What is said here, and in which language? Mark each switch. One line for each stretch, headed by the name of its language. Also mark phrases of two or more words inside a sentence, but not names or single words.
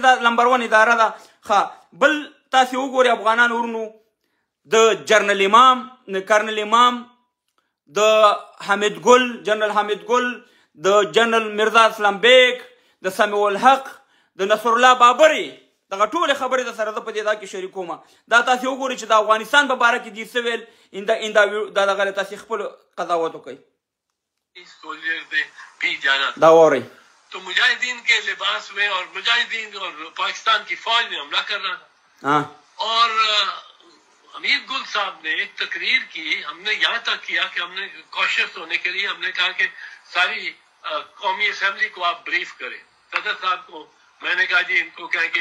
Pashto: دا نمبر 1 اداره ده ښه بل تاسې وګورئ افغانان ورونو د جنرل امام د حمید ګل جنرل حمید ګل د جنرل مرزا اسلام بیگ د سمیع الحق د نصر الله بابري دغه ټولې خبرې د سره زه په دې دا کې شریکوم دا تاسې وګورئ چې د افغانستان په باره کې دې څه ویل دا دغه تاسې خپل قضاوت وکړئ دا واورئ
Urdu: تو مجاہدین کے لباس میں اور مجاہدین اور پاکستان کی فوج میں حملہ کر رہا تھا اور حمید گل صاحب نے ایک تقریر کی ہم نے یہاں تک کیا کہ ہم نے کوشش ہونے کے لیے ہم نے کہا کہ ساری قومی اسمبلی کو آپ بریف کریں صدر صاحب کو میں نے کہا جی ان کو کہیں کہ